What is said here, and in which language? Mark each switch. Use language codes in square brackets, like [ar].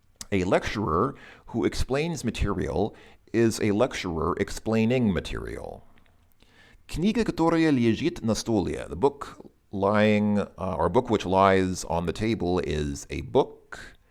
[en] A lecturer who explains material is a lecturer explaining material. [ru] Книга, которая лежит на столе. [en] The book lying, or book which lies on the table is a book.